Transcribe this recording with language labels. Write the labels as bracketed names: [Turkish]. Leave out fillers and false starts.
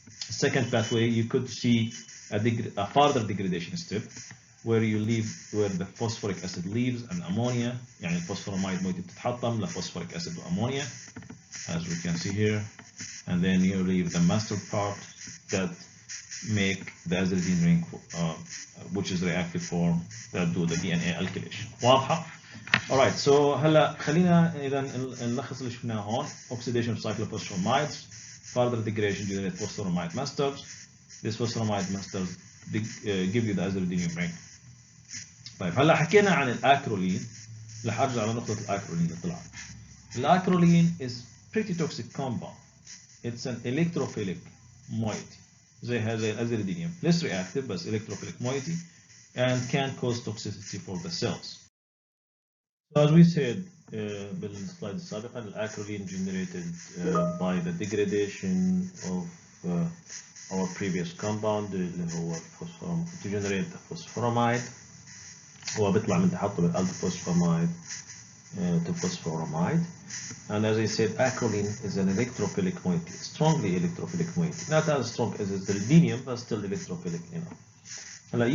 [English] Second pathway you could see a further degradation step where you leave where the phosphoric acid leaves and ammonia. [Arabic] يعني الفوسفوراميد [English] moiety بتتحطم لphosphoric acid وammonia as we can see here, and then you leave the mustard part that make the aziridine ring which is reactive form that do the DNA alkylation. [Arabic] واضحة؟ [English] Alright, so [Arabic] هلا خلينا إذا نلخص اللي شفناه هون. [English] Oxidation of cyclophosphomides, further degradation generate phosphoramide mustards. This phosphoramide mustards give you the aziridinium ring. [Arabic] طيب هلا حكينا عن الأكرولين. رح أرجع لنقطة الأكرولين اللي طلعت. [English] الأكرولين is pretty toxic compound. It's an electrophilic moiety. [Arabic] زي الأزيريدينيوم. [English] Less reactive but electrophilic moiety and can cause toxicity for the cells. So as we said بالسلايد السابقة, الأكرولين generated by the degradation of our previous compound [Arabic] اللي هو [English] to generate the phosphoramide. [Arabic] هو بيطلع من تحطه بالألدوفوسفاميد [English] to phosphoramide. And as I said, acrolein is an electrophilic moiety, strongly electrophilic moiety. Not as strong as aziridinium, but still electrophilic enough.